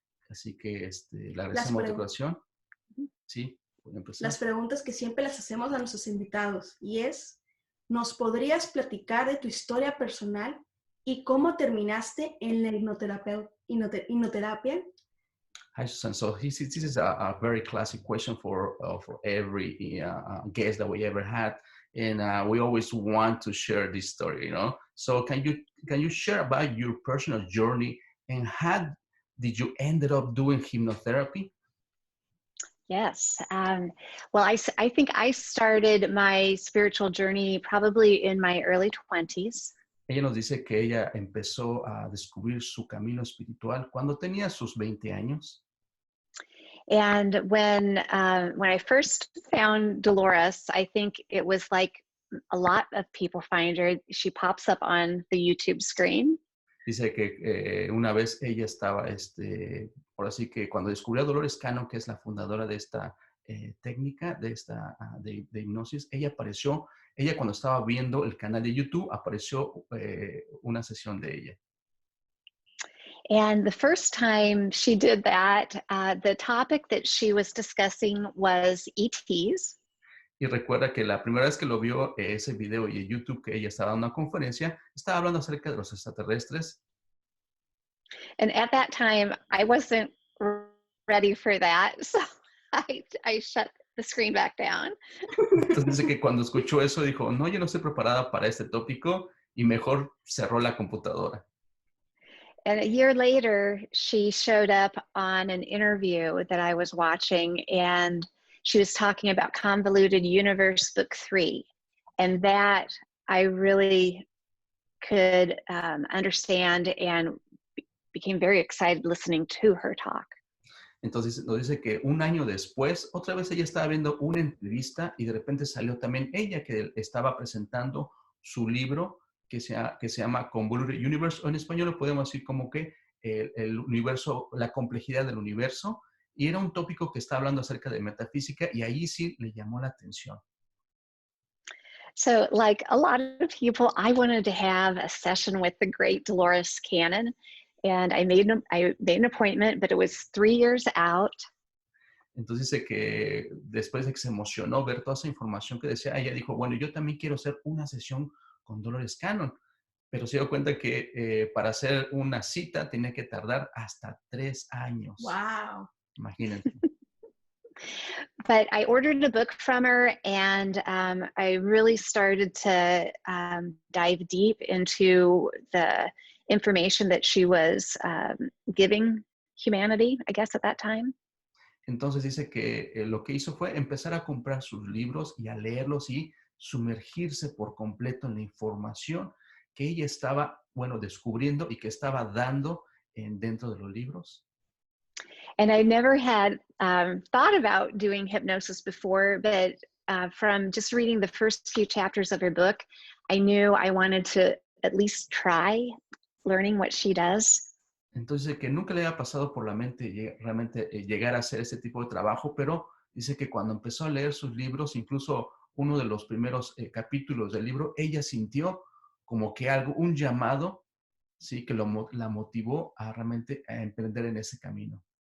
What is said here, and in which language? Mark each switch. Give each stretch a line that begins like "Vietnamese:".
Spanish: Así que le agradecemos de corazón. Sí, pueden empezar. Las preguntas que siempre las hacemos a nuestros invitados. Y es, ¿nos podrías platicar de tu historia personal y cómo terminaste en la hipnoterapia?
English: Hi, Susan. So this is a very classic question for every guest that we ever had, and we always want to share this story. So can you share about your personal journey and how did you ended up doing hypnotherapy? Yes. Well, I think I started my spiritual journey probably in my early 20s.
Spanish: Ella nos dice que ella empezó a descubrir su camino espiritual cuando tenía sus 20 años.
English: And when I first found Dolores, I think it was like a lot of people find her. She pops up on the YouTube screen.
Spanish: Dice que una vez ella estaba, por así que cuando descubrió a Dolores Cannon, que es la fundadora de esta técnica, de hipnosis, ella cuando estaba viendo el canal de YouTube, apareció una sesión de ella.
English: And the first time she did that, the topic that she was discussing was ETs.
Spanish: Y recuerda que la primera vez que lo vio ese video y en YouTube que ella estaba dando una conferencia, estaba hablando acerca de los extraterrestres.
English: And at that time, I wasn't ready for that, so I shut the screen back down.
Spanish: Entonces dice que cuando escuchó eso dijo, no, yo no estoy preparada para este tópico y mejor cerró la computadora.
English: And a year later, she showed up on an interview that I was watching, and she was talking about Convoluted Universe Book 3. And that I really could understand and became very excited listening to her talk.
Spanish: Entonces nos dice que un año después, otra vez ella estaba viendo una entrevista y de repente salió también ella que estaba presentando su libro que se llama Convoluted Universe, o en español lo podemos decir como que el universo, la complejidad del universo, y era un tópico que está hablando acerca de metafísica y ahí sí le llamó la atención.
English: So like a lot of people, I wanted to have a session with the great Dolores Cannon, and I made an appointment, but it was 3 years out.
Spanish: Entonces dice que después de que se emocionó ver toda esa información que decía, ella dijo, bueno, yo también quiero hacer una sesión con Dolores Cannon, pero se dio cuenta que para hacer una cita tenía que tardar hasta 3 años. Wow. Imagínense.
English: But I ordered a book from her, and I really started to dive deep into the information that she was giving humanity, I guess, at that time.
Spanish: Entonces dice que lo que hizo fue empezar a comprar sus libros y a leerlos y sumergirse por completo en la información que ella estaba, descubriendo y que estaba dando dentro de los libros.
English: And I never had thought about doing hypnosis before, but from just reading the first few chapters of her book, I knew I wanted to at least try learning what she does.
Spanish: Entonces que nunca le había pasado por la mente realmente llegar a hacer ese tipo de trabajo, pero dice que cuando empezó a leer sus libros, incluso uno de los primeros capítulos del libro, ella sintió como que un llamado, sí, que la motivó a realmente a emprender en ese camino.